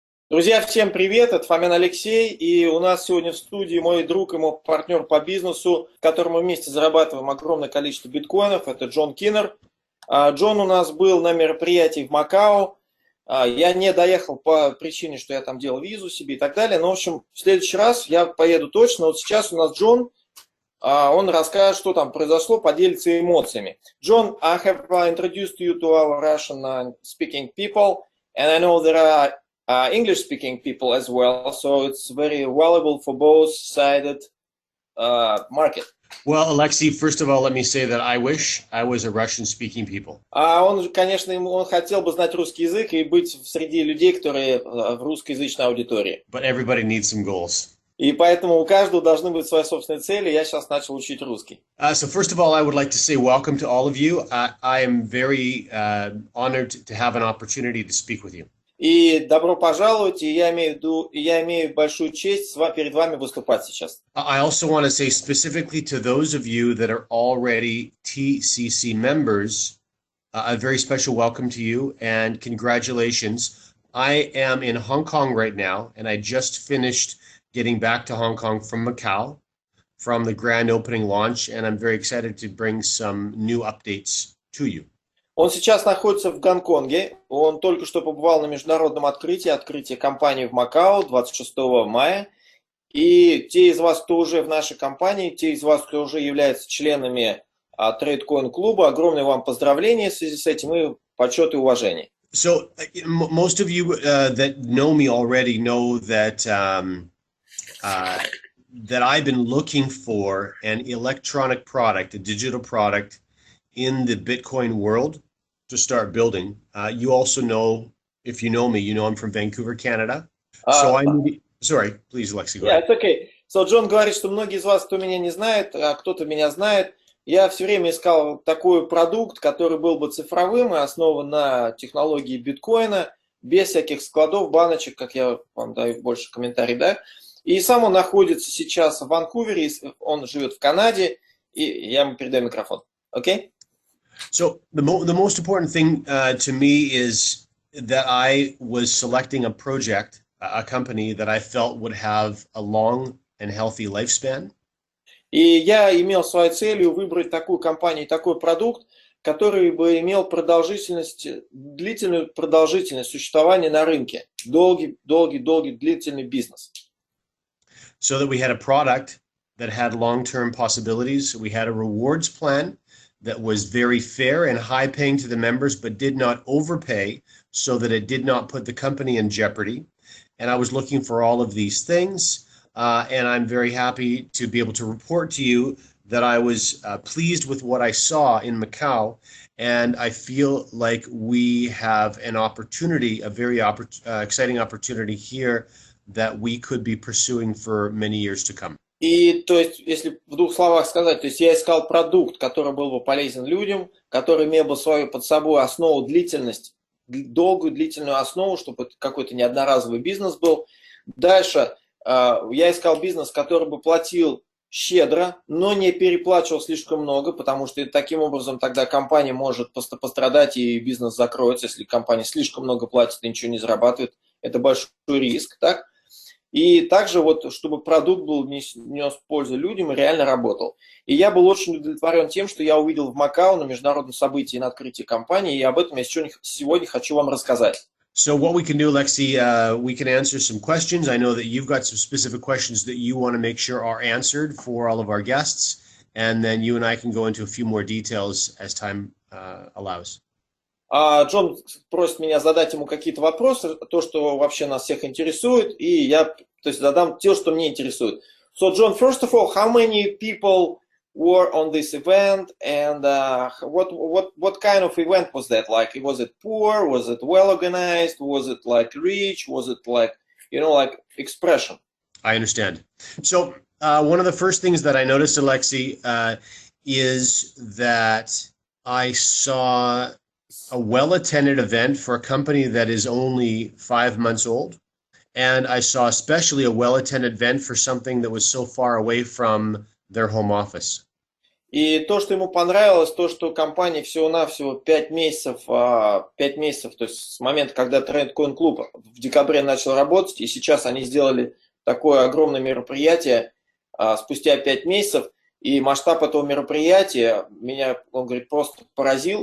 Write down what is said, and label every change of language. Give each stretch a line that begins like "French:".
Russian: Друзья, всем привет, это Фомин Алексей, и у нас сегодня в студии мой друг и мой партнер по бизнесу, с которым мы вместе зарабатываем огромное количество биткоинов, это Джон Киннер. Джон у нас был на мероприятии в Макао, я не доехал по причине, что я там делал визу себе и так далее, но в общем в следующий раз я поеду точно. Вот сейчас у нас Джон, он расскажет, что там произошло, поделится эмоциями.
English: John, I have introduced you to our Russian speaking people, and I know there are English speaking people as well, so it's very valuable for both sided market. Well, Alexei, first of all, let me say that I wish I was a Russian-speaking people.
Russian: Он, конечно, он хотел бы знать русский язык и быть среди людей, которые в русскоязычной аудитории.
English: But everybody needs some goals.
Russian: И поэтому у каждого должны быть свои собственные цели. Я сейчас начал учить русский.
English: So first of all, I would like to say welcome to all of you. I am very honored to have an opportunity to speak with you.
Russian: И добро пожаловать, и я имею большую честь перед вами выступать сейчас.
English: I also want to say specifically to those of you that are already TCC members, a very special welcome to you and congratulations. I am in Hong Kong right now, and I just finished getting back to Hong Kong from Macau, from the grand opening launch, and I'm very excited to bring some new updates to you.
Russian: Он сейчас находится в Гонконге. Он только что побывал на международном открытии компании в Макао 26 мая. И те из вас, кто уже в нашей компании, те из вас, кто уже являются членами Trade Coin клуба, огромное вам поздравления в связи с этим и почет и уважение.
English: So most of you that know me already know that that I've been looking for an electronic product, a digital product in the Bitcoin world to start building. You also know, if you know me, you know I'm from Vancouver, Canada. So sorry, please, Alexei, go ahead. Yeah, it's okay.
Russian: So Джон говорит, что многие из вас, кто меня не знает, а кто-то меня знает, я все время искал такой продукт, который был бы цифровым и основан на технологии биткоина, без всяких складов, баночек, как я вам даю больше комментариев, да. И сам он находится сейчас в Ванкувере, он живет в Канаде, и я ему передаю микрофон. Окей?
English: So the most important thing to me is that I was selecting a project, a company that I felt would have a long and healthy lifespan.
Russian: И я имел своей целью выбрать такую компанию, такой продукт, который бы имел длительную продолжительность существования на рынке. Долгий, длительный бизнес.
English: So that we had a product that had long-term possibilities. We had a rewards plan that was very fair and high-paying to the members, but did not overpay so that it did not put the company in jeopardy. And I was looking for all of these things, and I'm very happy to be able to report to you that I was pleased with what I saw in Macau, and I feel like we have an opportunity, a very exciting opportunity here that we could be pursuing for many years to come.
Russian: И то есть, если в двух словах сказать, то есть я искал продукт, который был бы полезен людям, который имел бы под собой основу длительность, долгую длительную основу, чтобы это какой-то не одноразовый бизнес был. Дальше я искал бизнес, который бы платил щедро, но не переплачивал слишком много, потому что таким образом тогда компания может пострадать и бизнес закроется, если компания слишком много платит и ничего не зарабатывает. Это большой риск, так? И также вот, чтобы продукт был нес пользу людям и реально работал. И я был очень удовлетворен тем, что я увидел в Макао на международном событии на открытии компании, и об этом я сегодня хочу вам рассказать.
English: So what we can do, Alexei, we can answer some questions. I know that you've got some specific questions that you want to make sure are answered for all of our guests, and then you and I can go into a few more details as time allows.
Russian: Джон просит меня задать ему какие-то вопросы, то, что вообще нас всех интересует, и я, то есть, задам то, что мне интересует.
English: So, John, first of all, how many people were on this event, and what kind of event was that? Like, was it poor? Was it well organized? Was it like rich? Was it like, like expression? I understand. So, one of the first things that I noticed, Alexei, is that I saw a well-attended event for a company that is only 5 months old. And I saw especially a well-attended event for something that was so far away from their home office.
Russian: И то, что ему понравилось, то, что компания всего-навсего 5 месяцев, 5 месяцев, то есть с момента, когда Trade Coin Club в декабре начал работать, и сейчас они сделали такое огромное мероприятие спустя 5 месяцев, и масштаб этого мероприятия меня, он говорит, просто поразил.